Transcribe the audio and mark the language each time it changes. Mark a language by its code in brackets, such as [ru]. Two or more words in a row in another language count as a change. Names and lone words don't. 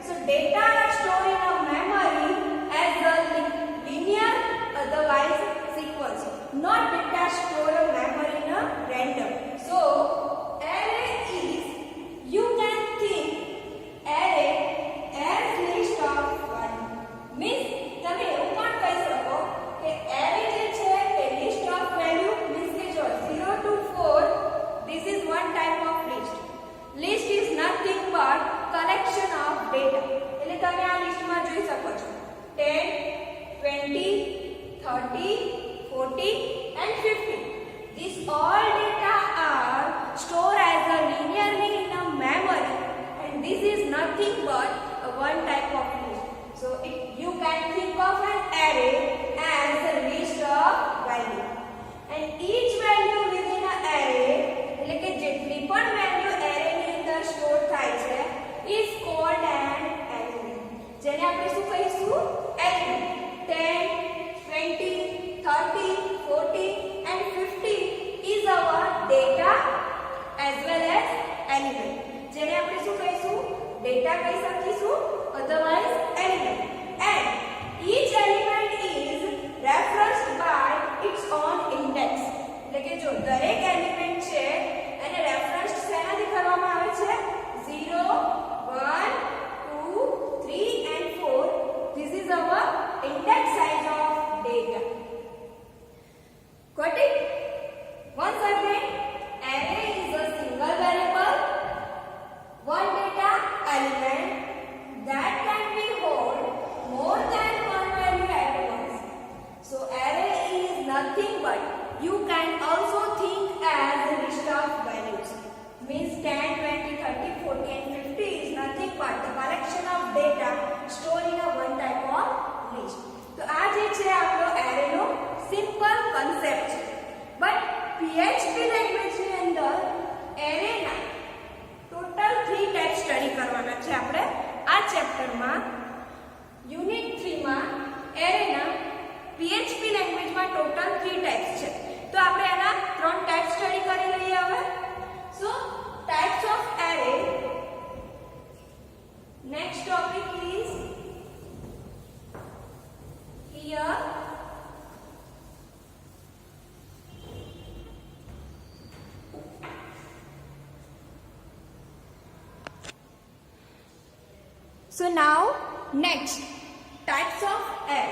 [en] data are stored in a memory as a linear, otherwise sequence. Not data stored in memory in a random. So array is, you can think array as list of one. Means [gu] તમે એવું પણ કહી શકો કે [en] array [gu] જે છે એ [en] list of value means [gu] કે જો [en] 0 to 4 this is one type of list. List is nothing but collection of data. [gu] એટલે તમે આ લિસ્ટમાં જોઈ શકો છો 10 20 30 40 and 50. [en] These all data are stored as a linearly in a memory, and this is nothing but a one type of list. So you can think of an array as a list of value, and each value within an array, [gu] એટલે કે જેટલી પણ value array ની અંદર સ્ટોર થાય છે [en] is called an element. [gu] જેને આપણે શું કહીશું? [en] Element. 10 20 30 40 and 50 is our data as well as element. [gu] જેને આપણે શું કહીશું? Data કહી શકીશું, [en] otherwise element. And each element is referenced by its own index. [gu] એટલે કે જો દરેક એલિમેન્ટ છે એને રેફરન્સ શેનાથી કરવામાં આવે છે? [en] 0 1 2 3 and 4. This is our index size of data. Got it? Once again, array is a single variable, one data element that can be hold more than one value at once. So array is nothing but, you can also think as a list of values. Means 10, 20, 30, 40 and 50 is nothing but the collection of data stored in a one type of list. [gu] તો આ જે છે આપણો array નો [en] simple concept [gu] છે. બટ PHP લેંગ્વેજ ની અંદર array ના ટોટલ 3 [en] type study [gu] કરવાના છે આપણે આ ચેપ્ટરમાં. યુનિટ 3 માં array ના PHP લેંગ્વેજ માં ટોટલ 3 ટાઈપ્સ છે. તો આપણે આના 3 [en] type study [gu] કરી લઈએ હવે. [en] So types of array. Next topic is here. So now next types of array.